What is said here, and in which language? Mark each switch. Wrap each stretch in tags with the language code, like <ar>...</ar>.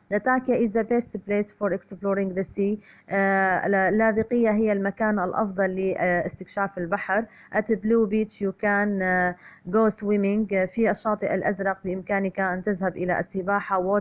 <en>Latakia is the best place for exploring the sea.</en> <ar>لاذقية هي المكان الأفضل لاستكشاف البحر.</ar> <en>At Blue Beach you can go swimming.</en> <ar>في الشاطئ الأزرق بإمكانك أن تذهب إلى السباحة.</ar>